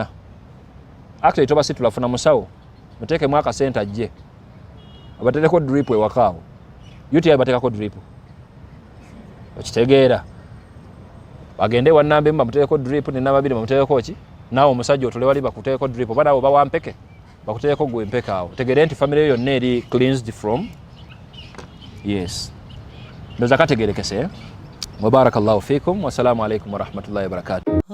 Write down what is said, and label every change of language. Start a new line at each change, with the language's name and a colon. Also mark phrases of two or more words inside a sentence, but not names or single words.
Ganda: Actually toba situla funa musawo muteekemu akasente ajje abatereko drip ewakaawo. UTI bateekako drip. Okitegeera bagende wannambe bamuteekeko drip ne nababiri bamuteekeko ki naawe omusajja otole wali bakuteekeko drip oba naawe oba wampeke bakuteekeko gwe mpeke awo. Tegeere nti family yonna eri
English: cleansed from.
Ganda: Yes. Ndoza kategerekese.
Arabic: بارك الله فيكم. والسلام عليكم ورحمة الله وبركاته.